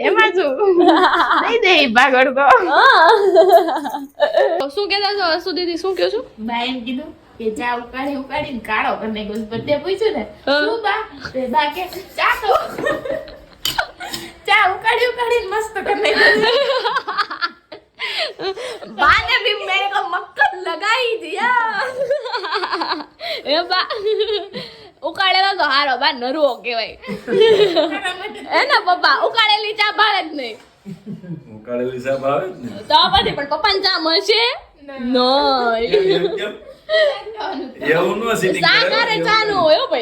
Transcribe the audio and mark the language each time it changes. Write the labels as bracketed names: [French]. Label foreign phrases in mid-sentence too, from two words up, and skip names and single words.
[Gujarati] એમાં શું નહીં દે ભાગ અડકો. શું કહેતા છો અસુ દીદી, શું કહો છો? બા એમ કીધું કે ચા ઉકાળીને કાળો કરીને ગયું. બધે પૂછ્યું ને શું બા, તે બા કે ચા તો ચા ઉકાળીને મસ્ત કરીને ગયું. [Hindi] बाने भी मेरे को मक्खन लगाई दिया. [Gujarati] ए बा ઉકાળેલો તો હારો બા નરવો કહેવાય. હે ને પપ્પા, ઉકાળેલી ચા ભાવે જ નહીં. ઉકાળેલી ચા ભાવે જ ને તો પછી પણ પપ્પાને ચા મળશે નહીં. એવું નો સીટી સાકારે ચા નો હોય ભાઈ.